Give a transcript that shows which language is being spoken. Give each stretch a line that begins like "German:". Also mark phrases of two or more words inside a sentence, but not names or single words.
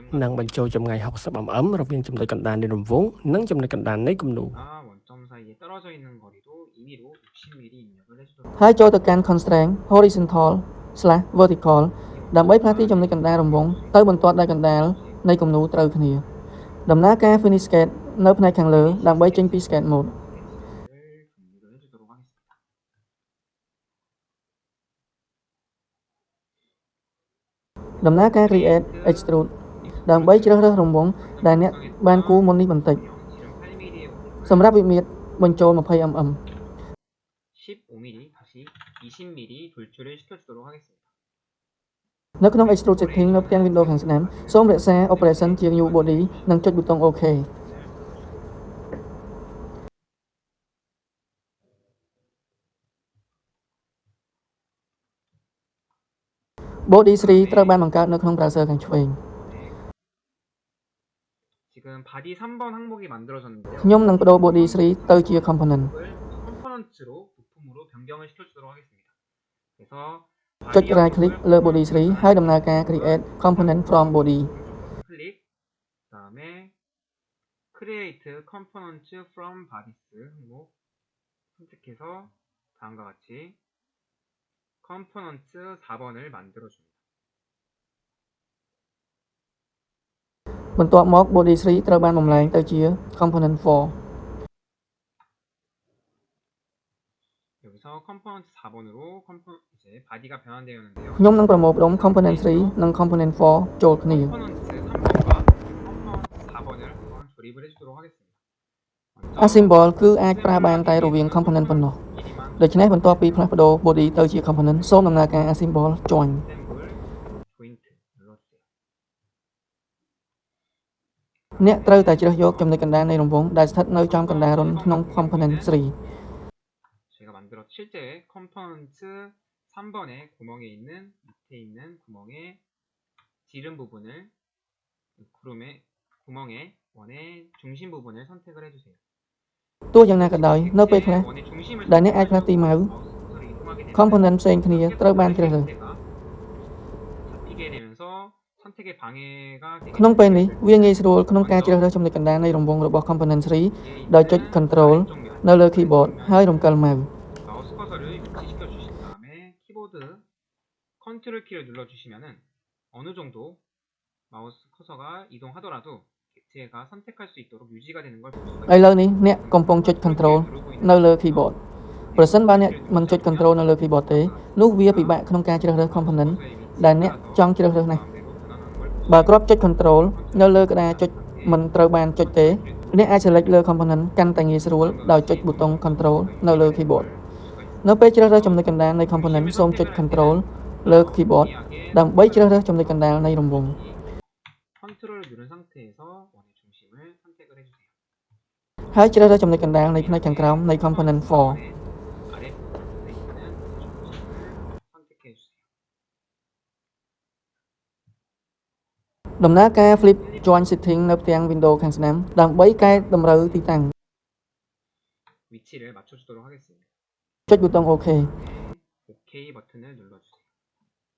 Khmer: និងបញ្ចូលចម្ងាយ 60mm រវាងចំណុចកណ្ដាលនៃរង្វង់និងចំណុចកណ្ដាលនៃគំនូរ
Korean: 원점 사이에 떨어져 있는 거리도 임의로 60mm 입력을 해주도록
Khmer: ហើយចូលទៅកាន់
English: Constraint Horizontal/Vertical
Khmer: ដើម្បីផ្លាស់ទីចំណុចកណ្ដាលរង្វង់ទៅបន្ទាត់ដែលកណ្ដាលនៃគំនូរត្រូវគ្នាដំណើរការ
English: Finish Sketch
Khmer: នៅផ្នែកខាងលើដើម្បីចេញពី
English: Sketch Mode
Korean: 정리를 해주도록 하겠습니다.
Khmer: ដំណើរការ
English: Create Extrude
Khmer: ដើម្បីជ្រើសរើសរង្វង់ដែលអ្នកបានគូរមុននេះបន្តិច
Korean: 지름 8mm의
Khmer: សម្រាប់វិមាត្របញ្ចូល 20mm
Korean: 15mm 다시 20mm 돌출을 시켜주도록 하겠습니다.
Khmer: នៅក្នុង
English: Extrude Setting
Khmer: នៅផ្ទាំង Windows ខាងស្ដាំសូមរក្សា Operation ជា
English: New Body
Khmer: និងចុចប៊ូតុង OK Body 3 ត្រូវបានបង្កើតនៅក្នុង Browser ខាងឆ្វេង
Korean: 지금 바디 3번 항목이 만들어졌는데요.
Khmer: ខ្ញុំនឹងបដូរ Body 3 ទៅជា Component
Korean: 컴포넌트로 부품으로 변경을 시켜주도록 하겠습니다. 그래서
Khmer: ចុច
English: Right Click
Khmer: លើ Body 3 ហើយដំណើរការ
English: Create Component from Body
Korean: 클릭 그다음에
English: Create Component from Bodies
Korean: 항목 선택해서 다음과 같이 컴포넌트 4번을 만들어줍니다.
Khmer: បន្ទាប់មក Body 3 ត្រូវបានបំលែងទៅជា Component 4
Korean: 여기서 컴포넌트 4번으로 이제 바디가 변환되었는데요.
Khmer: ខ្ញុំនឹងប្រមូលផ្ដុំ Component 3 និង Component 4 ចូលគ្នា
Korean: 컴포넌트 3번과 컴포넌트 4번을 한번 조립을 해주도록 하겠습니다.
Khmer: Assemble គឺអាចប្រើបានតែរវាង Component ប៉ុណ្ណោះដូច្នេះបន្ទាប់ពីផ្លាស់ប្ដូរ Body ទៅជា Component សូមដំណើរការ
English: Assemble Join
Korean: 조인트 눌러주세요.
Khmer: អ្នកត្រូវតែជ្រើសយកចំណុចកណ្ដាលនៃរង្វង់ដែលស្ថិតនៅចំកណ្ដាលរុនក្នុង Component 3
Korean: 제가 만들었 실제 컴포넌트 3번의 구멍에 있는 밑에 있는 구멍의 지름 부분을 구멍의 원의 중심 부분을 선택을 해주세요.
Khmer: ទោះយ៉ាងណាក៏ដោយនៅពេលខ្លះ
Korean: 원의 중심을
Khmer: ដែលអ្នកអាចផ្លាស់ទីម៉ៅ Component ផ្សេងគ្នាត្រូវបានជ្រើសរើស
Korean: 잡히게 되면서 선택의 방해가
Khmer: ក្នុងពេលនេះវាងាយស្រួលក្នុងការជ្រើសរើសចំណុចកណ្ដាលនៃរង្វង់របស់ Component 3ដោយចុច Control នៅលើ Keyboard ហើយរំកិលម៉ៅ
Korean: 마우스 커서를 위치시켜 주신 다음에 키보드 컨트롤 키를 눌러 주시면은 어느 정도 마우스 커서가 이동하더라도 객체가 선택할 수 있도록 유지가 되는 걸 볼 수가
Khmer: ឥឡូវនេះអ្នកកំពុងចុច Control នៅលើ Keyboard ប្រសិនបើអ្នកមិនចុច Control នៅលើ Keyboard ទេនោះវាពិបាកក្នុងការជ្រើសរើស Component ដែលអ្នកចង់ជ្រើសរើសណាស់បើគ្រាប់ចុច Control នៅលើក្តារចុចមិនត្រូវបានចុចទេអ្នកអាច select លើ Component កាន់តែងាយស្រួលដោយចុចប៊ូតុង Control នៅលើ Keyboard នៅពេលជ្រើសរើសចំណុចកណ្ដាលនៃ Component សូមចុច Control លើ Keyboard ដើម្បីជ្រើសរើសចំណុចកណ្ដាលនៃរង្វង់
Korean: 컨트롤을 누른 상태에서 원의 중심을 선택을 해주세요.
Khmer: ហើយជ្រើសរើសចំណុចកណ្ដាលនៃផ្នែកខាងក្រោមនៃ Component 4
Korean: 아래 부분에 있는 중심을 선택해 주세요.
Khmer: ដំណើរការ
English: Flip Joint Setting
Khmer: នៅផ្ទាំង Windows ខាងស្ដាំដើម្បីកែតម្រូវទីតាំង
Korean: 위치를 맞춰주도록 하겠습니다.
Khmer: ចុចប៊ូតុង OK
Korean: OK 버튼을 눌러주세요.